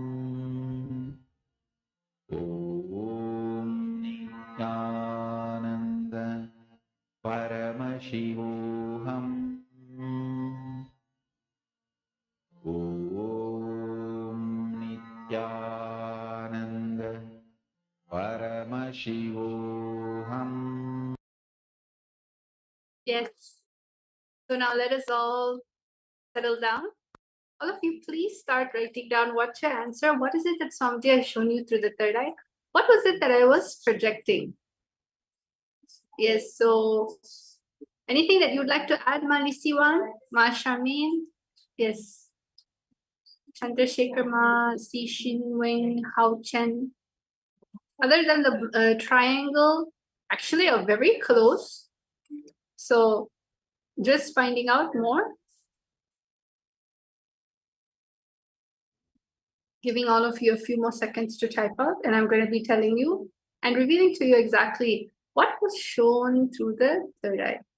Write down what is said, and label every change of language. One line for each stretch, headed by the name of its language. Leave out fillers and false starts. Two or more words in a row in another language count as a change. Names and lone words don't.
Sanskrit: Om Nityananda Paramashivoham Om Nityananda Paramashivoham.
English: Yes. So now let us all settle down. All of you, please start writing down what's your answer. What is it that Swamiji has shown you through the third eye? What was it that I was projecting? Yes, so anything that you'd like to add, Ma Lisiwan, Ma Shamin? Yes. Chandrasekhar Ma, Si Shin Weng, Hao Chen. Other than the triangle, actually are very close. So just finding out more. Giving all of you a few more seconds to type out, and I'm going to be telling you and revealing to you exactly what was shown through the third eye.